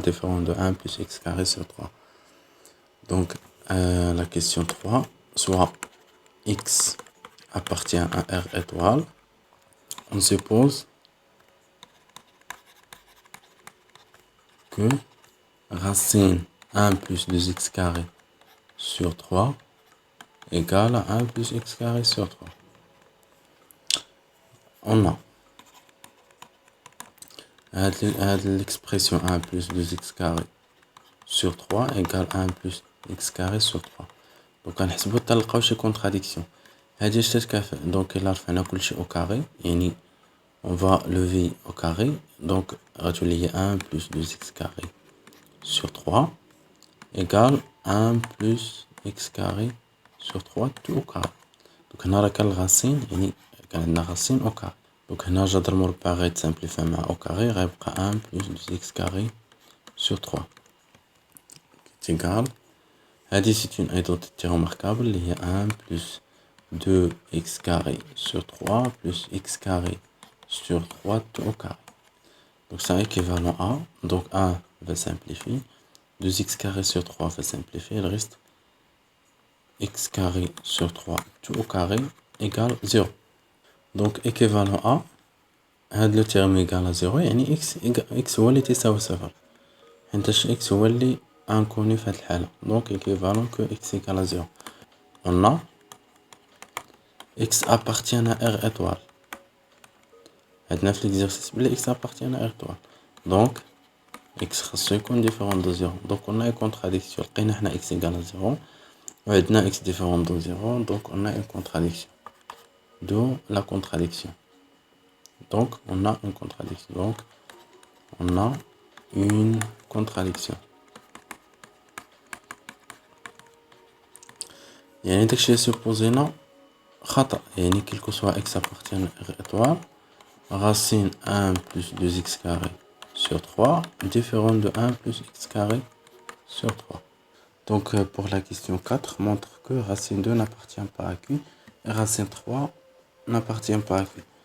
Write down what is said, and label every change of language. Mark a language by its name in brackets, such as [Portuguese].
[French] différent de 1 plus x carré sur 3. Donc la question 3, soit x appartient à R étoile, on suppose que racine 1 plus 2x carré sur 3 égale à 1 plus x carré sur 3. On a l'expression 1 plus 2x carré sur 3 égale 1 plus x carré sur 3. [Arabic] Donc غنحسبو حتى نلقاو شي contradiction. هادي اش تتكافئ. دونك الا رفعنا كلشي [French] au carré يعني on va lever au carré. Donc [Arabic] غتولي [French] 1 plus 2x carré sur 3 égale 1 plus x carré sur 3 tout au carré. [Arabic] Donc هنا راه كان الغاسين يعني كان عندنا غاسين au carré. [French] Donc [Arabic] هنا جذر مربع غيتسامبليفا مع [French] au carré غيبقى 1 plus 2x carré sur 3 qui est égal. هادي c'est une identité remarquable [Arabic] اللي هي [French] 1 plus 2x carré sur 3 plus x carré sur 3 tout au carré. Donc c'est équivalent à, donc 1 va simplifier, 2x carré sur 3 va simplifier, il reste x carré sur 3 tout au carré égale 0. [Arabic] Donc équivalent à, هذا [French] le terme égal à 0 [Arabic] يعني x هو اللي تساوي 0 حيتاش x هو اللي inconnu في هاد الحالة. [French] Donc équivalent que x égale à 0. On a x appartient à R étoile. [Arabic] عندنا في [French] l'exercice بلي x appartient à R étoile. Donc x [Arabic] خاصو يكون [French] différent de 0. Donc on a une contradiction. [Arabic] لقينا حنا [French] x égale à 0 [Arabic] وعندنا [French] x différent de 0. Donc on a une contradiction. D'où la contradiction. Donc on a une contradiction. Donc on a une contradiction. [Arabic] يعني داكشي اللي سوبوزينا خطأ. [French] يعني quel que soit x appartient à R étoile, racine 1 plus 2x carré sur 3 différent de 1 plus x carré sur 3. Donc pour la question 4, montre que racine 2 n'appartient pas à Q et racine 3 n'appartient pas à Q.